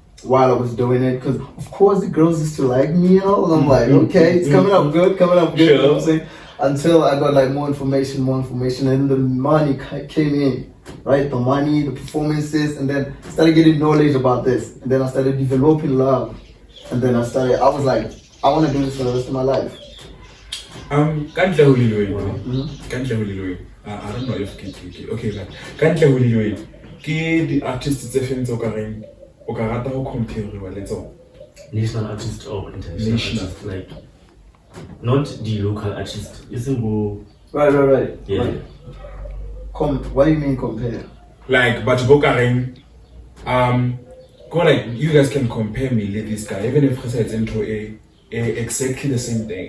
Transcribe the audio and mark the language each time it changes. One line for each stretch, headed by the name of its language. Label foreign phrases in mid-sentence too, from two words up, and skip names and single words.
English: While I was doing it, because of course the girls used to like me, you know, and I'm like, okay, it's coming up good, Sure. you know what I'm saying? Until I got like more information, and the money came in, right? The money, the performances, and then I started getting knowledge about this, and then I started developing love, and then I was like, I want to do this for the rest of my life.
Southern Sotho: Kantle ho Lil Wayne.
English: I don't know if okay, like Kantle ho Lil Wayne.
Southern Sotho: Ke
English: the artists
Southern Sotho: tse feng tse o ka reng o ka rata ho
English: compare le tsona? National artist or international National. artist, like not the local artist. Isn't go Right. yeah. Right. What do you mean compare? Like, but Bokareng, go like you guys can compare me with this guy, even if it's into exactly the same thing.